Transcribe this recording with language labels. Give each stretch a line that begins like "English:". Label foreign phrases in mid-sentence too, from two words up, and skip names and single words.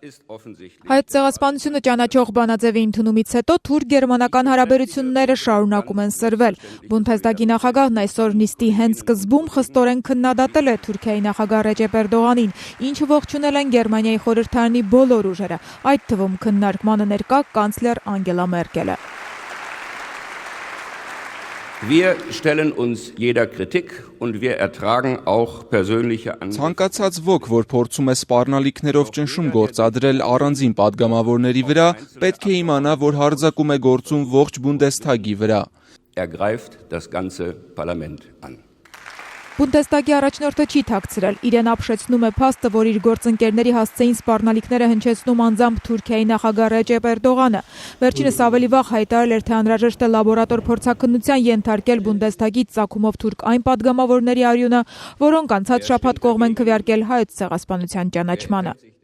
Armenian: Հայոց ցեղասպանությունը ճանաչող բանաձևի ընդունումից հետո թուրք-գերմանական հարաբերությունները շարունակում են սրվել։ Բունդեսդագի նախագահն այսօր նիստի հենց սկզբում խստորեն քննադատել է Թուրքիայի նախագահ Ռեջեփ Էրդողանին, ինչը ողջունել են Գերմանիայի խորհրդարանի բոլոր ուժերը, այդ թվում քննարկմանը ներկա կանցլեր Անգելա Մերկելը։
German: Wir stellen uns jeder Kritik und wir ertragen auch persönliche Angriffe.
Armenian: Ցանկացած ոք, որ փորձում է սպառնալիքներով ճնշում գործադրել առանձին падգամավորների վրա, պետք է իմանա, որ հարձակում է գործում ողջ Բունդեսթագի վրա։
German: Greift das ganze Parlament an.
Armenian: Բունդեսդագի առաջնորդը չի թաքցրել, իրեն ապշեցնում է փաստը, որ իր գործընկերների հասցեին սպառնալիքները հնչեցնում անձամբ Թուրքիայի նախագահ Ռեջեփ Էրդողանը։ Վերջինս ավելի վաղ հայտարարել էր, թե անհրաժեշտ է լաբորատոր փորձաքննության ենթարկել Բունդեսդագի ծագումով թուրք այն падգամավորների արյունը, որոնք անցած շաբաթ կողմ են քվեարկել հայոց ցեղասպանության ճանաչմանը։